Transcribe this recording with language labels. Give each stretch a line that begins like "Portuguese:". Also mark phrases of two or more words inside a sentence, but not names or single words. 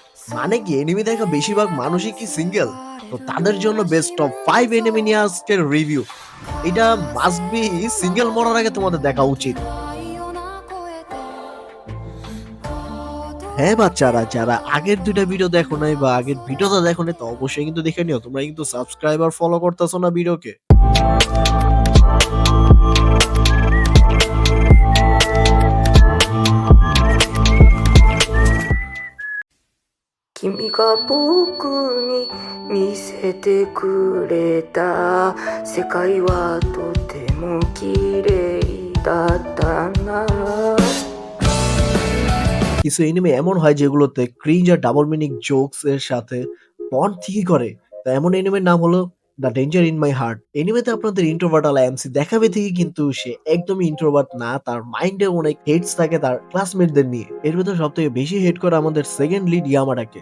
Bangla: মানে কি এনিমে দেখা বেশিরভাগ মানুষই কি সিঙ্গেল? তো তাদের জন্য বেস্ট টপ 5 এনিমে নিয়ে আজকের রিভিউ। এটা
English: must be single
Bangla: মরার আগে তোমাদের দেখা উচিত। হ্যাঁ বাচ্চারা, যারা আগের দুইটা ভিডিও দেখো নাই বা আগের ভিডিওটা দেখো নাই তো অবশ্যই কিন্তু দেখে নিও। তোমরা কিন্তু সাবস্ক্রাইব আর ফলো করতেছো না ভিডিওকে।
Japanese: 君が僕に見せてくれた世界はとても綺麗だったな
Bangla: কিছু এনিমে এমন হয় যেগুলোতে ক্রিঞ্জ আর
English: double meaning jokes
Bangla: এর সাথে বন্ড ঠিকই করে। তো এমন এনিমের নাম হলো দ্য ডেঞ্জার ইন মাই হার্ট। এনিমেতে আপনাদের ইন্ট্রোভার্ট আলা এমসি দেখাবে ঠিকই, কিন্তু সে একদমই ইন্ট্রোভার্ট না। তার মাইন্ডে অনেক হেটস থাকে তার ক্লাসমেটদের নিয়ে। এর ভেতর সব থেকে বেশি হেট করে আমাদের
English: second lead
Bangla: ইয়ামাটাকে।